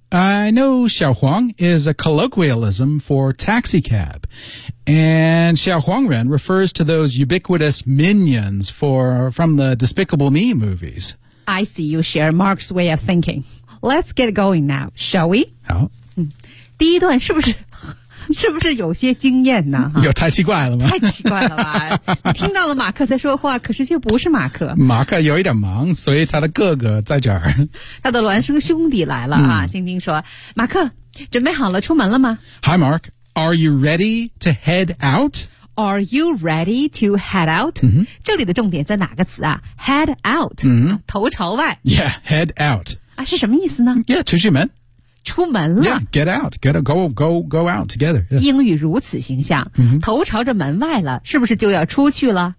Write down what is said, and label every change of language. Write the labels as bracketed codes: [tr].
[en] I know 小黄 is a colloquialism for taxi cab. And 小黄人 refers to those ubiquitous minions from the Despicable Me movies. I see you share Mark's way of thinking. Let's get going now, shall we? [zh] 好。第一段是不是是不是有些惊艳呢？有太奇怪了吗？太奇怪了吧。你听到了马克在说话，可是却不是马克。马克有一点忙，所以他的哥哥在这儿。他的孪生兄弟来了啊，晶晶说，马克，准备好了出门了吗？ [en] Hi Mark, are you ready to head out? Are you ready to head out?、 Mm-hmm. [zh] 这里的重点在哪个词啊？ [en] Head out,、 mm-hmm. [zh] 头朝外。 [en] Yeah, head out. [zh] 啊，是什么意思呢？ Yeah, 出去门。出门了 [en] yeah, get out, get a, go out together、yeah. [zh] 英语如此形象、 mm-hmm. 头朝着门外了是不是就要出去了、